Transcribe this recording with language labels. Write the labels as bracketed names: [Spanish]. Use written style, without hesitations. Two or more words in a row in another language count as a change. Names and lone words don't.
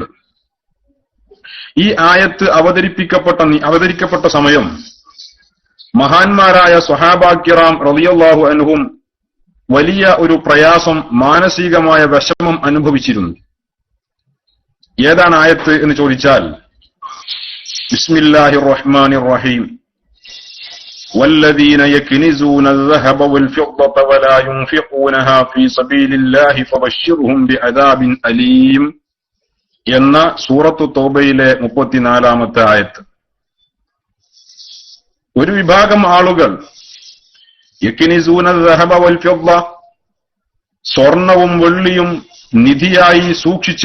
[Malayalam] ഈ ആയത്ത് അവതരിക്കപ്പെട്ട സമയം മഹാന്മാരായ [Arabic] الصحابة الكرام رضي الله عنهم [Malayalam] വലിയ ഒരു പ്രയാസം, മാനസികമായ വിഷമം അനുഭവിച്ചിരുന്നു. ഏതാണ് ആയത്ത് എന്ന് ചോദിച്ചാൽ [Arabic] بسم الله الرحمن الرحيم والذين يكنزون الذهب والفضة ولا ينفقونها في سبيل الله فبشرهم بعذاب أليم [Malayalam] എന്ന സൂറത്തു തൗബയിലെ 34-ാമത്തെ ആയത്ത്. ഒരു വിഭാഗം ആളുകൾ [Arabic] يكنزون الذهب والفضة, [Malayalam] സ്വർണവും വെള്ളിയും നിധിയായി സൂക്ഷിച്ചു